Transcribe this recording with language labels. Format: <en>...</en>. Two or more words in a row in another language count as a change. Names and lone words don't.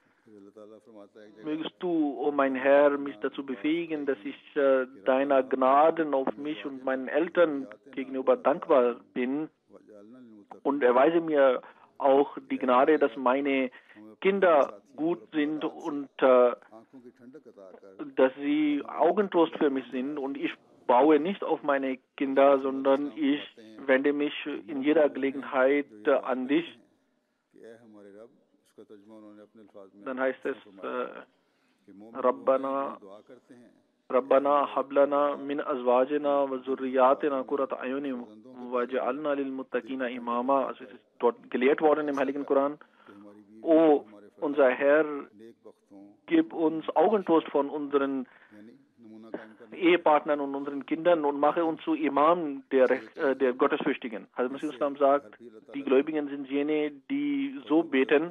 <de>du, o mein Herr, mich dazu befähigen, dass ich deiner Gnaden auf mich und meinen Eltern gegenüber dankbar bin, und erweise mir auch die Gnade, dass meine Kinder gut sind und dass sie Augentrost für mich sind, und ich baue nicht auf meine Kinder, sondern ich wende mich in jeder Gelegenheit an dich. Dann heißt es,</de> <ar>ربنا هب لنا من أزواجنا وذرياتنا قرة أعين واجعلنا للمتقين إماما.</ar> <de>Also es ist dort gelehrt worden im Heiligen Koran. O unser Herr, gib uns Augentrost von unseren Ehepartnern und unseren Kindern und mache uns zu Imam der Gottesfürchtigen. Also Masih Islam sagt, die Gläubigen sind jene, die so beten.</de>